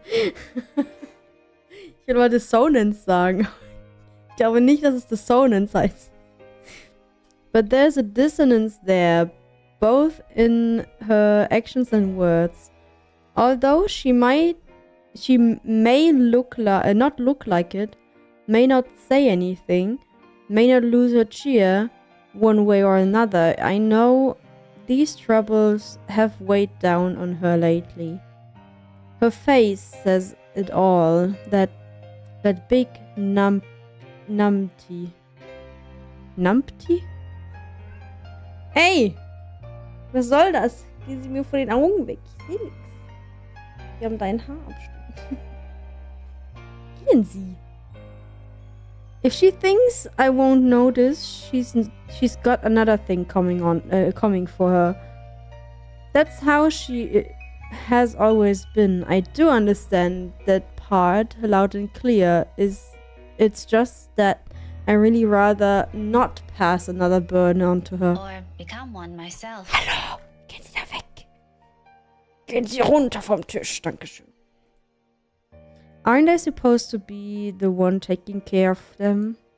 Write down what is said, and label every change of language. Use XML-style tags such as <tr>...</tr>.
<de>Ich will mal Dissonance sagen. Ich glaube nicht, dass es Dissonance heißt.</de> <en>But there's a dissonance there, both in her actions and words. Although she may not look like it, may not say anything, may not lose her cheer one way or another, I know these troubles have weighed down on her lately. Her face says it all, that big numpty.</en> <de>Numpty? Hey! Was soll das? Geh sie mir vor den Augen weg. Ich seh nix. Wir haben deinen Haarabstand. Gehen Sie.</de> <en>If she thinks I won't notice, she's got another thing coming for her. That's how she has always been. I do understand that part loud and clear. It's just that I really rather not pass another burden on to her. Or become one myself.</en> <de>Hallo, gehen Sie da weg. Gehen Sie runter vom Tisch, Dankeschön.</de> <en>Aren't I supposed to be the one taking care of them?</en>